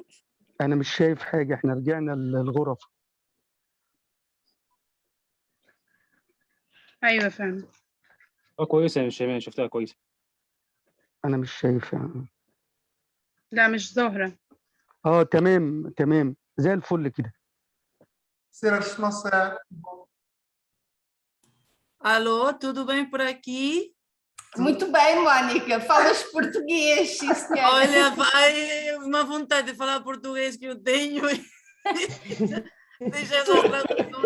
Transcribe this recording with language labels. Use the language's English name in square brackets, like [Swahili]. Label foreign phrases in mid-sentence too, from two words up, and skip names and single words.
[Arabic] انا مش شايف حاجة، احنا رجعنا للغرف. ايوه فهمت. كويسه يا شيماء، شفتها كويسه. انا مش شايف يعني. لا مش ظاهرة. تمام زي الفل كده. [Portuguese] Alô, tudo bem por aqui? Muito bem, Mônica. Falas português, sim, senhora. Olha, uma vontade de falar português que eu tenho. Deixa essas traduções.